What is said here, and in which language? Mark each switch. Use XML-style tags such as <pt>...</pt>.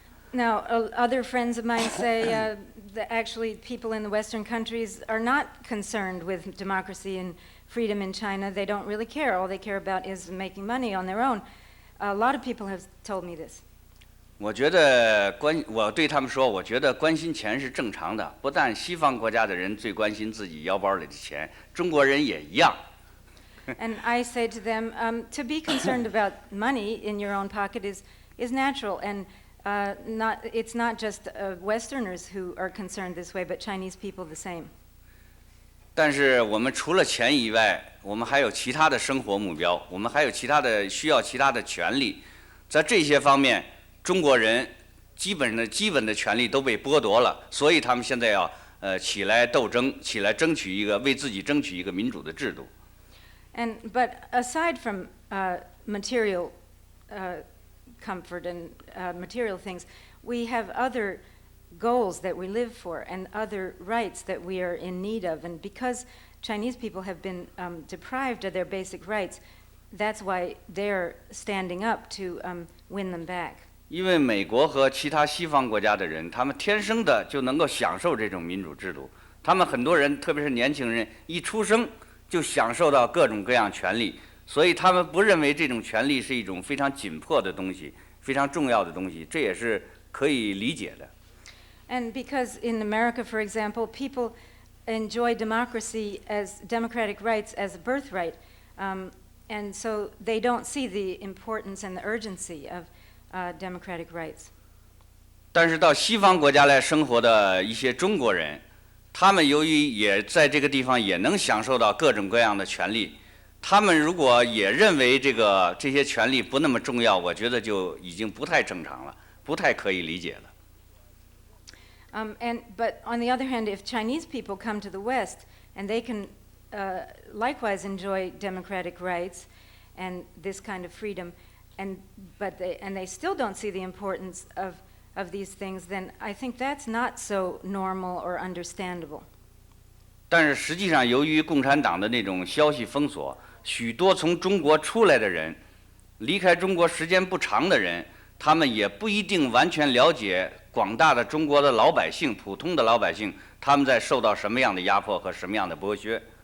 <en>Now, other friends of mine say that actually people in the Western countries are not concerned with democracy and freedom in China. They don't really care. All they care about is making money on their own. A lot of people have told me this.</en> <zh>我对他们说，我觉得关心钱是正常的，不但西方国家的人最关心自己腰包里的钱，中国人也一样。</zh> <en>And I say to them, to be concerned about money in your own pocket is natural, and it's not just Westerners who are concerned this way, but Chinese people the same.</en> <zh>但是我们除了钱以外，我们还有其他的生活目标，我们还有需要其他的权利，在这些方面，中国人基本的权利都被剥夺了，所以他们现在要起来斗争，起来为自己争取一个民主的制度。</zh> <en>But aside from material comfort and material things, we have other goals that we live for and other rights that we are in need of. And because Chinese people have been deprived of their basic rights, that's why they're standing up to win them back.</en> <zh>因为美国和其他西方国家的人，他们天生的就能够享受这种民主制度。他们很多人，特别是年轻人，一出生就享受到各种各样权利，所以他们不认为这种权利是一种非常紧迫的东西，非常重要的东西，这也是可以理解的。</zh> <en>And because in America, for example, people enjoy democracy as democratic rights as a birthright, and so they don't see the importance and the urgency of democratic rights.</en> <zh>但是到西方国家来生活的一些中国人，他们由于也在这个地方也能享受到各种各样的权利，他们如果也认为这些权利不那么重要，我觉得就已经不太正常了，不太可以理解了。</zh> <en>But on the other hand, if Chinese people come to the West and they can likewise enjoy democratic rights and this kind of freedom, but they still don't see the importance of these things, then I think that's not so normal or understandable.</en> <zh>但是实际上，由于共产党的那种消息封锁，许多从中国出来的人，离开中国时间不长的人，他们也不一定完全了解广大的中国的老百姓，普通的老百姓，他们在受到什么样的压迫和什么样的剥削。</zh>